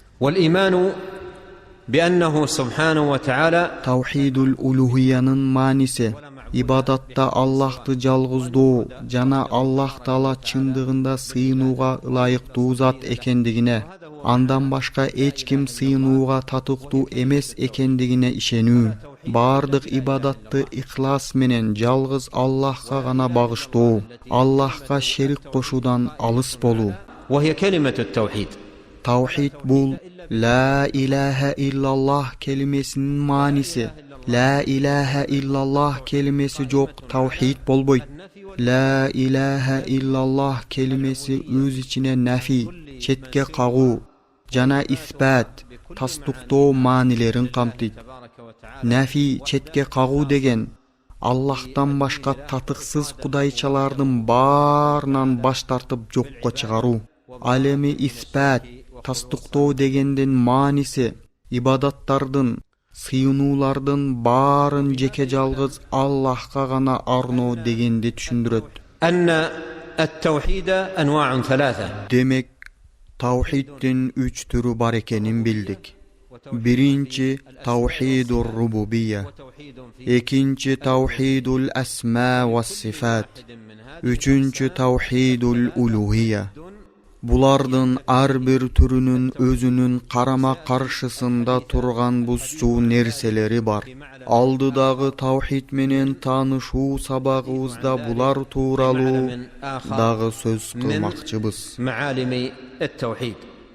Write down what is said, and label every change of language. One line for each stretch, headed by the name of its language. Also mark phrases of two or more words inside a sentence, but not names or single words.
Kyrgyz: Таухидул улухиянын мааниси ибадатта Аллахты жалгыздоо жана Аллах Таала чындыгында сыйынууга ылайыктуу зат экендигине, андан башка эч ким сыйынууга татыктуу эмес экендигине ишенүү. Бардык ибадатты ихлас менен жалгыз Аллахка гана багыштоо, Аллахка шерик кошуудан алыс болуу. Таухид бул
Arabic: لا إله إلا الله
Kyrgyz: келимесинин мааниси.
Arabic: لا إله إلا الله
Kyrgyz: келимеси жок таухид болбойт.
Arabic: لا إله إلا الله
Kyrgyz: келимеси өз ичине нафи, четке кагуу жана исбат, тастыктоо маанилерин камтыйт. Нафи, четке кагуу деген Аллахтан башка татыксыз кудайчалардын баарынан баш тартып жокко чыгаруу. Ал эми испат, тастыктоо дегендин мааниси ибадаттардын, сыйынуулардын баарын жеке жалгыз Аллахка гана арноо дегенди түшүндүрөт.
Arabic: أن التوحيد أنواع ثلاثة.
Kyrgyz: Демек, таухиддин 3 түрү бар экенин билдик. Биринчи
Arabic: توحيد الربوبية,
Kyrgyz: экинчи
Arabic: توحيد الأسماء والصفات,
Kyrgyz: үчүнчү
Arabic: توحيد الألوهية.
Kyrgyz: Булардын ар бир түрүнүн өзүнүн карама каршысында турган бузчу нерселери бар. Алдыдагы таухид менен таанышуу сабагыбызда булар тууралуу дагы сөз кылмакчыбыз.
Arabic: معالم التوحيد